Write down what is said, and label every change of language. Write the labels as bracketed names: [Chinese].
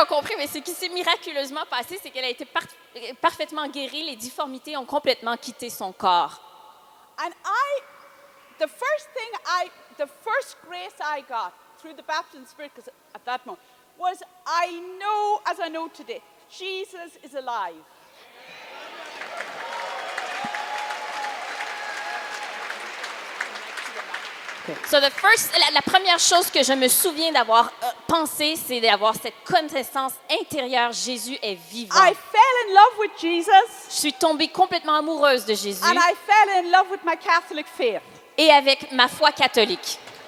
[French] ont compris, mais ce qui s'est miraculeusement passé, c'est qu'elle a été parfaitement guérie. Les difformités ont complètement quitté son corps. [English] And the first grace I got through the baptism of the Spirit, because at that moment, was I know, as I know today, Jesus is alive. [French] So la première chose que je me souviens d'avoir pensé, c'est d'avoir cette connaissance intérieure. Jésus est vivant. [English] I fell in love with Jesus, [French] Je suis tombée complètement amoureuse de Jésus [English] and I fell in love with my Catholic faith. [French] et avec ma foi catholique.